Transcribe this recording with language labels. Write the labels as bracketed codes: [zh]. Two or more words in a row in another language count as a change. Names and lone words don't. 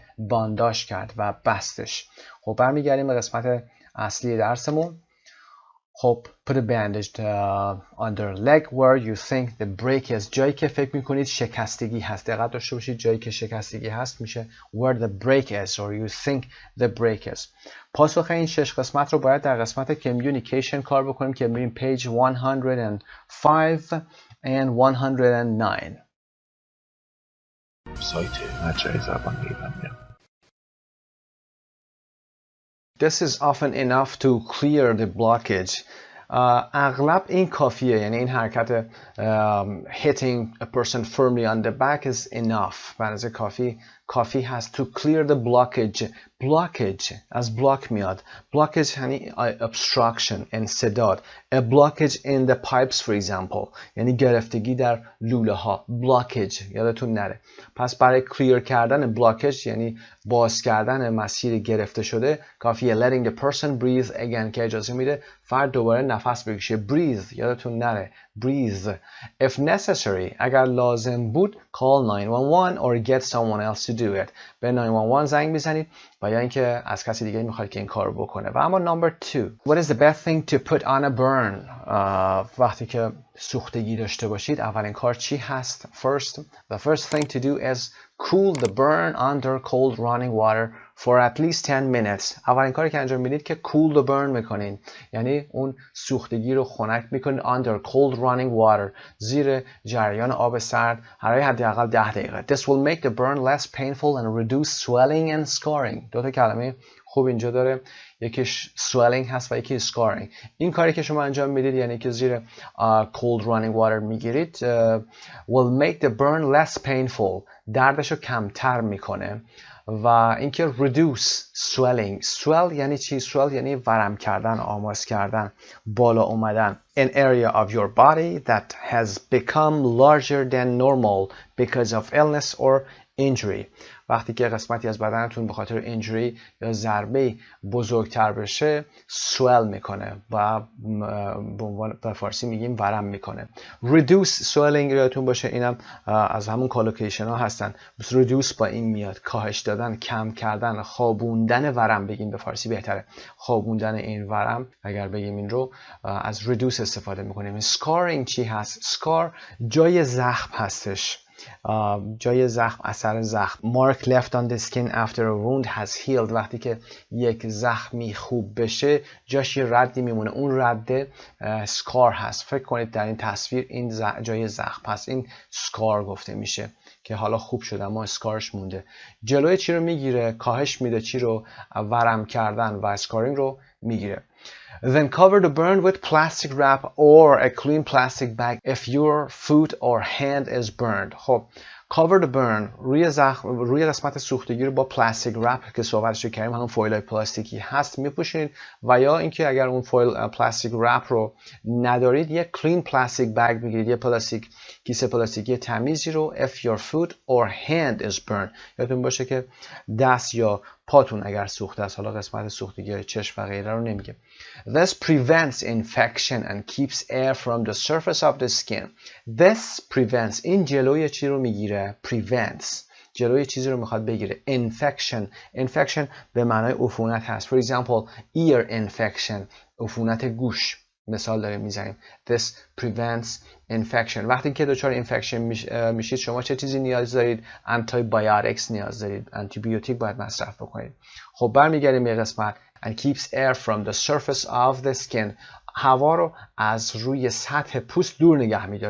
[fa] بانداژ کرد و بستش. خب برمیگردیم به قسمت اصلی درسمون. [en] خب put a bandage on their leg where you think the break is. [fa] جایی که فکر میکنید شکستگی هست. دقت داشته باشید جایی که شکستگی هست میشه [en] where the break is or you think the break is. [fa] پاسخ این 6 قسمت رو باید در قسمت communication کار بکنیم که میریم [en] page 105 and 109. [fa] سایت مجموعه زبان ایرانی. [en] This is often enough to clear the blockage. [fa] اغلب این کافیه یعنی این حرکت [en] hitting a person firmly on the back is enough. [fa] به اندازه کافی هست [en] to clear the blockage [fa] blockage از block میاد. blockage یعنی obstruction انسداد. [en] a blockage in the pipes for example [fa] یعنی گرفتگی در لوله ها. blockage یادتون نره. پس برای clear کردن blockage یعنی باز کردن مسیر گرفته شده کافیه [en] letting the person breathe again [fa] که اجازه میده فرد دوباره نفس بکشه. breathe یادتون نره. [en] breathe. if necessary [fa] اگر لازم بود [en] call 911 or get someone else to do it. [fa] به 911 زنگ بزنید و یا اینکه از کسی دیگه میخواید که این کار بکنه. و اما number 2 [en] what is the best thing to put on a burn [fa] وقتی که سوختگی داشته باشید اولین کار چی هست؟ [en] the first thing to do is cool the burn under cold running water for at least 10 minutes. [fa] اولین کاری که انجام میدید که [en] cool the burn [fa] میکنین یعنی اون سوختگی رو خنک میکنید [en] under cold running water [fa] زیر جریان آب سرد برای حداقل 10 دقیقه. [en] This will make the burn less painful and reduce swelling and scarring. [fa] دو تا کلمه خوب اینجا داره، یکیش swelling هست و یکی scarring. این کاری که شما انجام میدید یعنی که زیر [en] cold running water [fa] میگیرید [en] will make the burn less painful [fa] دردشو کمتر میکنه و اینکه [en] reduce swelling. [fa] swell یعنی چی؟ swell یعنی ورم کردن، آماس کردن، بالا اومدن. [en] an area of your body that has become larger than normal because of illness or injury. [fa] وقتی که قسمتی از بدنتون به خاطر اینجوری یا ضربه بزرگتر بشه swell میکنه و به فارسی میگیم ورم میکنه. [en] reduce swelling [fa] یادتون باشه اینم از همون کالوکیشن ها هستن. reduce با این میاد کاهش دادن، کم کردن، خوابوندن ورم بگیم به فارسی بهتره. خوابوندن این ورم اگر بگیم این رو از reduce استفاده میکنیم. scarring چی هست؟ scar جای زخم هستش. جای زخم، اثر زخم. [en] mark left on the skin after a wound has healed. [fa] وقتی که یک زخمی خوب بشه جاش یه ردی میمونه، اون رده سکار هست. فکر کنید در این تصویر این جای زخم هست، این سکار گفته میشه که حالا خوب شده اما اسکارش مونده. جلوی چی رو میگیره؟ کاهش میده چی رو؟ ورم کردن و اسکارینگ رو میگیره. [en] Then cover the burn with plastic wrap or a clean plastic bag if your foot or hand is burned. [fa] خب [en] cover the burn [fa] روی قسمت سوختگی رو با [en] plastic wrap [fa] که صحبتش رو کردیم همون فویلای پلاستیکی هست میپوشونید و یا اینکه اگر اون فویل پلاستیک رپ رو ندارید یک [en] clean plastic bag [fa] بگیرید، یه کیسه پلاستیکی تمیزی رو [en] if your foot or hand is burned. [fa] یادتون باشه که دست یا پاتون اگر سوخته است، حالا قسمت سوختگی چشم و غیره رو نمیگه. [en] This prevents infection and keeps air from the surface of the skin. This prevents [fa] این جلوی چی رو میگیره؟ prevents جلوی چیزی رو میخواد بگیره. infection به معنای عفونت هست. [en] For example ear infection [fa] عفونت گوش مثال داریم میزنیم. [en] This prevents infection. [fa] وقتی که دچار infection میشید شما چه چیزی نیاز دارید؟ antibiotics نیاز دارید، آنتیبیوتیک باید مصرف بکنید. خب برمیگردیم به قسمت [en] and keeps air from the surface of the skin. [fa] هوا رو از روی سطح پوست دور نگه میداره.